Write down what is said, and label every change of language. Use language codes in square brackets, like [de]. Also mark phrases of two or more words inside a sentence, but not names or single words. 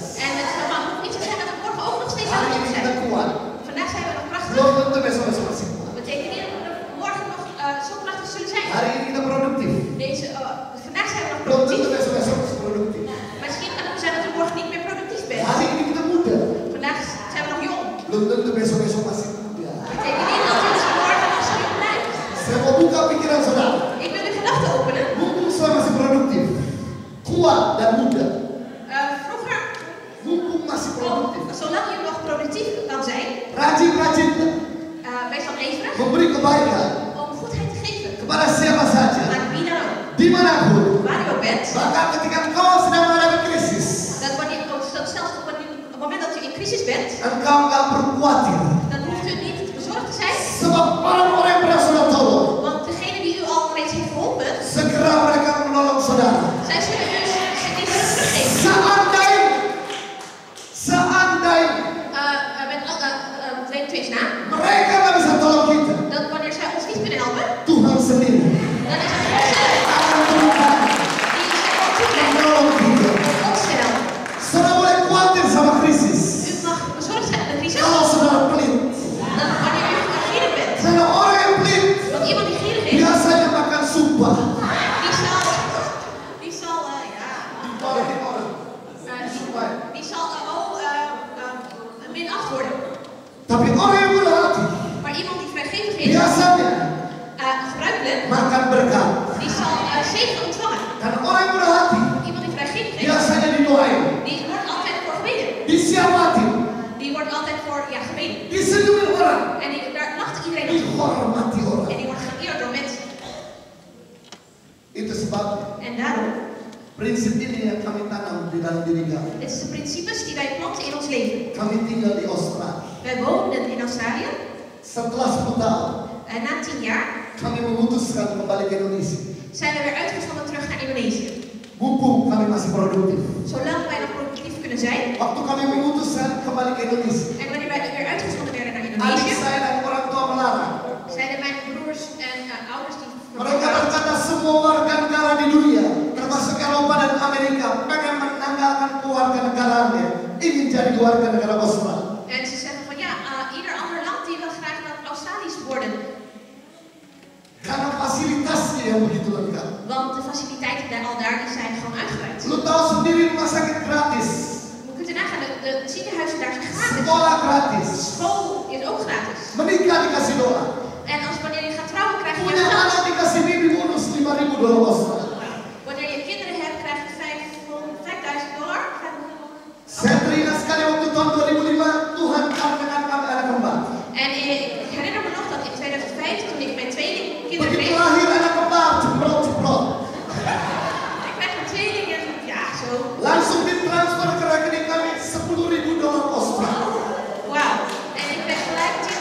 [nl] En het hoeft niet te zijn dat we morgen ook nog steeds aan [id] Hari [nl] de [id] ini [nl] top [id] kita [nl] zijn. [id] kuat. [nl] Vandaag zijn we nog prachtig. [id] Belum tentu besok-besok masih kuat. [nl] Dat betekent niet dat we morgen nog zo prachtig zullen zijn. [id] Hari ini kita produktif. [nl] Vandaag zijn we nog [id] Belum tentu [nl] productief. [id] besok-besok masih produktif. [nl] Misschien kan het zijn dat we morgen niet meer productief bent. [id] Hari ini kita muda. [nl] Vandaag zijn we nog jong. [id] Belum tentu besok-besok masih muda. [nl] Dat betekent niet dat we misschien morgen nog zo jong blijven. [id] Saya mau buka pikiran saudara. [nl] Ik wil uw gedachten openen. [id] Mumpung saya masih produktif, kuat dan muda. [nl] Vroeger, [id] Mumpung masih produktif, [nl] zolang je nog productief kan zijn, [id] rajin-rajinlah [nl] wees dan ijverig [id] memberi kebaikan [nl] om goedheid te geven [id] kepada siapa saja, [nl] aan wie dan ook. [id] dimanapun. [nl] Waar je ook bent, [id] Bahkan ketika engkau sedang menghadapi krisis, [nl] dat zelfs op het moment dat je in crisis bent, [id] engkau nggak perlu khawatir. [nl] dan hoeft u niet bezorgd te zijn, [id] Sebab orang-orang yang pernah saudara tolong, [nl] want degene die u al reeds heeft geholpen, [id] segera mereka menolong saudara. [nl] zij zullen dus die hulp teruggeven. [id] Seandainya [nl] Twee tweets na, [id] mereka nggak bisa tolong kita, [nl] dat wanneer zij ons niet kunnen helpen, [id] Tuhan sendiri [nl] dan is het God zelf [id] akan turunkan [nl] die zich ook toeleidt [id] menolong kita. [nl] om ons te helpen. [id] Saudara boleh khawatir sama krisis. [nl] U mag bezorgd zijn met de crisis, [id] Kalau saudara pelit, [nl] dan wanneer u gierig bent. [id] karena orang yang pelit [nl] Want iemand die gierig is, [id] biasanya makan sumpah. [nl] die zal minacht worden. [id] Tapi orang yang murah hati [nl] Maar iemand die vrijgevig is, [id] biasanya [nl] gebruikelijk, [id] makan berkat. [nl] die zal zegen ontvangen. [id] Karena orang yang murah hati [nl] Iemand die vrijgevig is, [id] biasanya didoain, [nl] die wordt altijd voor gebeden. [id] disiamatin, [nl] Die wordt altijd voor gebeden. [id] disenyumin orang, [nl] En daar lacht iedereen op. [id] dihormati orang. [nl] En die wordt geëerd door mensen. [id] Itu sebab [nl] En daarom, [id] prinsip ini yang kami tanam di dalam diri kami. [nl] dit is de principes die wij planten in ons leven. [id] Kami tinggal di Australia. [nl] Wij woonden in Australië [id] Setelah 10 tahun, [nl] en na 10 jaar [id] kami memutuskan kembali ke Indonesia. [nl] zijn we weer uitgezonden terug naar Indonesië. [id] Mumpung kami masih produktif. [nl] Zolang wij nog productief kunnen zijn [id] Waktu kami memutuskan kembali ke Indonesia, [nl] en wanneer wij weer uitgezonden werden naar [id] adik [nl] Indonesië, [id] saya dan orang tua melarang. [nl] zeiden mijn broers en ouders die [id] Mereka berkata semua warga negara di dunia, termasuk Eropa dan Amerika, pengen menanggalkan keluarga negaranya, ingin jadi warga negara Australia. [nl] En ze zeggen van ja, ieder ander land die wil graag naar Australisch worden. [id] Karena fasilitasnya yang begitu lengkap. [nl] Want de faciliteiten daar die zijn gewoon uitgebreid. [id] Lu tahu sendiri rumah sakit gratis, [nl] Je kunt er nagaan, de ziekenhuizen daar zijn gratis. [id] sekolah gratis, [nl] School is ook gratis. [id] menikah dikasih doa, [nl] En als wanneer je gaat trouwen krijg je [id] punya [nl] geld. [id] anak dikasih bibi bonus $5.000 Australia. [nl] Wanneer je kinderen hebt krijg je $5.000. [id] Saya teringat sekali waktu tahun 2005 Tuhan karuniakan kami anak kembar. [nl] En ik herinner me nog dat in 2005 toen ik mijn tweeling kinderen [id] Begitu [nl] kreeg. [id] lahir anak kembar, jebrot-jebrot, [nl] Ik krijg mijn tweeling en ja, zo. [id] langsung ditransfer ke rekening kami $10.000 Australia. [nl] Wauw. En ik ben gelijk